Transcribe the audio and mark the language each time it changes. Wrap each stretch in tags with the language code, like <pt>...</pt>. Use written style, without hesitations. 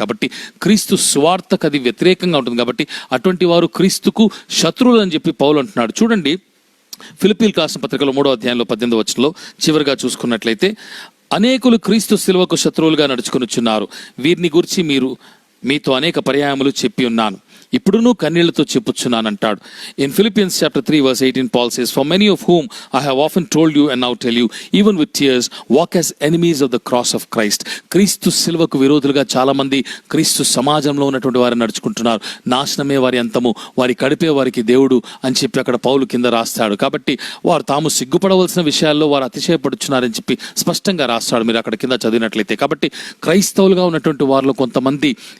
<te>కాబట్టి క్రీస్తు సువార్తకు అది వ్యతిరేకంగా ఉంటుంది. కాబట్టి అటువంటి వారు క్రీస్తుకు శత్రువులు అని చెప్పి పౌలు అంటున్నాడు. చూడండి, ఫిలిప్పీయులకు రాసిన పత్రికలో 3వ అధ్యాయంలో 18వ వచనంలో చివరిగా చూసుకున్నట్లయితే, అనేకులు క్రీస్తు శిలువకు శత్రువులుగా నడుచుకొనుచున్నారు, వీరిని గురించి మీతో అనేక పర్యాయములు చెప్పి ఉన్నాను, ఇప్పుడును కన్నీళ్లతో చెప్పుచున్నానంటాడు.</te> <en>In Philippians chapter 3 verse 18 Paul says, for many of whom I have often told you and now tell you, even with tears, walk as enemies of the cross of Christ.</en> <te>క్రీస్తు శిలువకు విరోధులుగా చాలా మంది క్రీస్తు సమాజంలో ఉన్నటువంటి వారు నడుచుకుంటున్నారు. నాశనమే వారి అంతము, వారి కడిపే వారికి దేవుడు అని చెప్పి అక్కడ పౌలు కింద రాస్తాడు. కాబట్టి వారు తాము సిగ్గుపడవలసిన విషయాల్లో వారు అతిశయపడుచున్నారని చెప్పి స్పష్టంగా రాస్తాడు, మీరు అక్కడ కింద చదివినట్లయితే. కాబట్టి క్రైస్తవులుగా ఉన్నటువంటి వారిలో కొంతమంది</te>